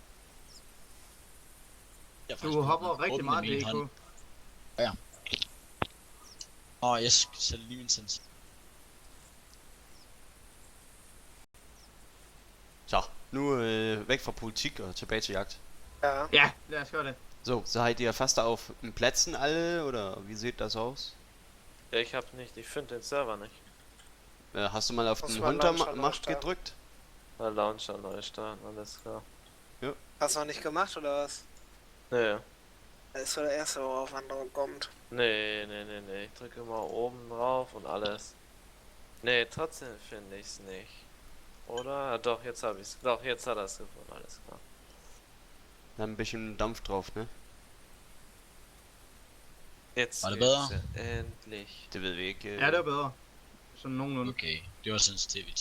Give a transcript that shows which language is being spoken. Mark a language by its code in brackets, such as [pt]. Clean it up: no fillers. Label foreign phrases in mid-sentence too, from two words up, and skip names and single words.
[da] Du hopper rigtig meget, DK. Ja. Jeg sætter lige min sens. Så, nu væk fra politik og tilbage til jagt. Ja, lad os gøre det. [de] So seid ihr fast auf den Plätzen alle, oder wie sieht das aus? Ja, ich finde den Server nicht. Hast du mal auf den Runtermacht gedrückt? Der Launcher neu starten, alles klar. Hast du noch nicht gemacht oder was? Nee. Das ist so der erste, worauf andere kommt. Nee. Ich drücke immer oben drauf und alles. Nee, trotzdem finde ich's nicht. Oder? Ja, doch, jetzt habe ich's. Doch, jetzt hat er's gefunden, alles klar. Da ein bisschen Dampf drauf, ne? Jetzt [da] Var det [de] geht's [da] bedre? [de] ja endlich. [da] Det ved vi ikke. Ja, det var bedre. Sådan nogenlunde. Okay, det var sensitivity.